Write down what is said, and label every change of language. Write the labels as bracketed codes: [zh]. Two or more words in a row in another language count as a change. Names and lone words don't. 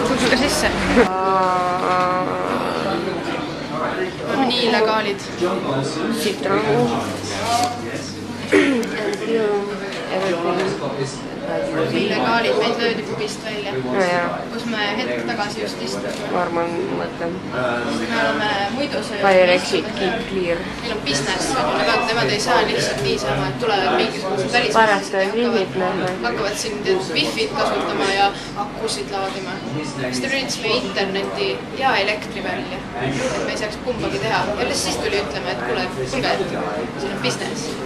[et] Kutsuge sisse. oleme nii illegaalid. Siit on illegaalid, meid löödi pubist välja. nojah, kus me hetk tagasi just istusime. ma arvan, mõtlen. me oleme muidu [en] Fire exit, keep clear. [et] Neil on business, nemad ei saa lihtsalt niisama, et tulevad mingisugused Pärast on välismaalised limit näha. hakkavad siin wifi'd kasutama ja akusid laadima. siis ta lülitas meie interneti ja elektri välja, et me ei saaks kumbagi teha. ja siis tuli ütlema, et kuule, siin on business.